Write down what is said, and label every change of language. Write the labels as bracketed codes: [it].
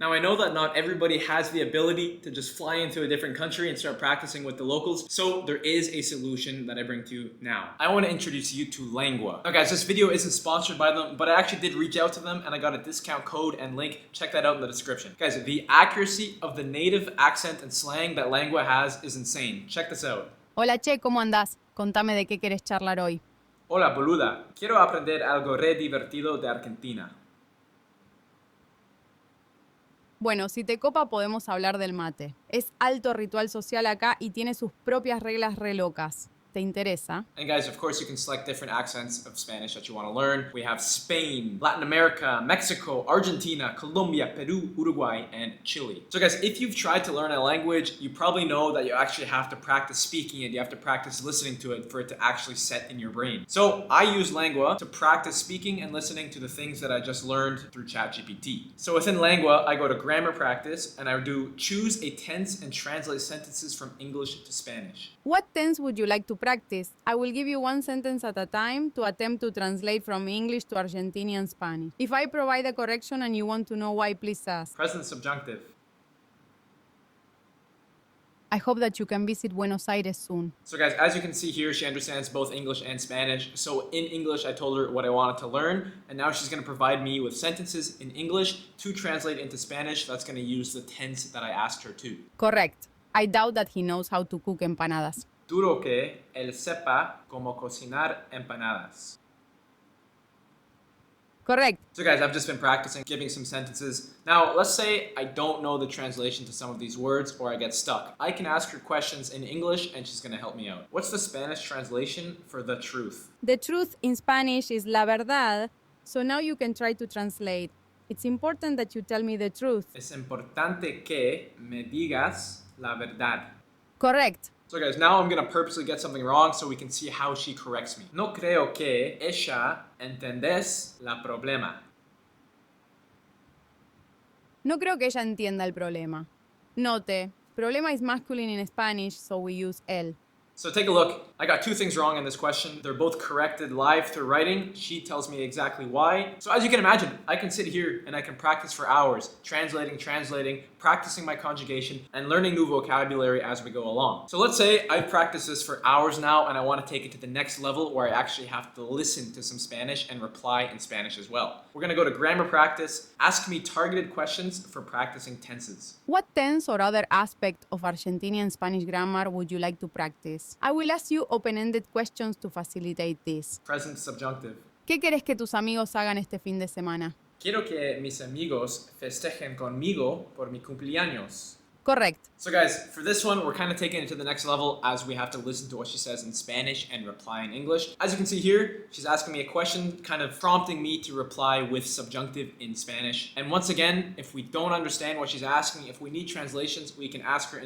[en] Now I know that not everybody has the ability to just fly into a different country and start practicing with the locals, so there is a solution that I bring to you now. I want to introduce you to Langua. Now guys, this video isn't sponsored by them, but I actually did reach out to them and I got a discount code and link. Check that out in the description. Guys, the accuracy of the native accent and slang that Langua has is insane. Check this out. [es] Hola Che, ¿cómo andás? Contame de qué querés charlar hoy. Hola boluda, quiero aprender algo re divertido de Argentina. Bueno, si te copa podemos hablar del mate. Es alto ritual social acá y tiene sus propias reglas re locas. ¿Te interesa? [en] And guys, of course, you can select different accents of Spanish that you want to learn. We have Spain, Latin America, Mexico, Argentina, Colombia, Peru, Uruguay, and Chile. So guys, if you've tried to learn a language, you probably know that you actually have to practice speaking it. You have to practice listening to it for it to actually set in your brain. So I use Langua to practice speaking and listening to the things that I just learned through ChatGPT. So within Langua, I go to grammar practice and I do choose a tense and translate sentences from English to Spanish. What tense would you like to practice? I will give you one sentence at a time to attempt to translate from English to Argentinian Spanish. If I provide a correction and you want to know why, please ask. Present subjunctive. I hope that you can visit Buenos Aires soon. So guys, as you can see here, she understands both English and Spanish. So in English, I told her what I wanted to learn, and now she's going to provide me with sentences in English to translate into Spanish. That's going to use the tense that I asked her to. Correct. I doubt that he knows how to cook empanadas. [es] Duro que él sepa cómo cocinar empanadas. [en] Correct. So guys, I've just been practicing giving some sentences. Now, let's say I don't know the translation to some of these words or I get stuck. I can ask her questions in English and she's gonna help me out. What's the Spanish translation for the truth? The truth in Spanish is la verdad, so now you can try to translate. It's important that you tell me the truth. [es] Es importante que me digas la verdad. [en] Correct. So guys, now I'm gonna purposely get something wrong so we can see how she corrects me. [es] No creo que ella entendes la problema. No creo que ella entienda el problema. [en] Note, problema is masculine in Spanish, so we use él. So take a look. I got two things wrong in this question. They're both corrected live through writing. She tells me exactly why. So as you can imagine, I can sit here and I can practice for hours, translating, practicing my conjugation, and learning new vocabulary as we go along. So let's say I've practiced this for hours now and I want to take it to the next level where I actually have to listen to some Spanish and reply in Spanish as well. We're gonna go to grammar practice. Ask me targeted questions for practicing tenses. What tense or other aspect of Argentinian Spanish grammar would you like to practice? I will ask you open-ended questions to facilitate this. Present subjunctive. [es] ¿Qué querés que tus amigos hagan este fin de semana? Quiero que mis amigos festejen conmigo por mi cumpleaños. [en] Correct. So guys, for this one, we're kind of taking it to the next level as we have to listen to what she says in Spanish and reply in English. As you can see here, she's asking me a question, kind of prompting me to reply with subjunctive in Spanish. And once again, if we don't understand what she's asking, if we need translations, we can ask her.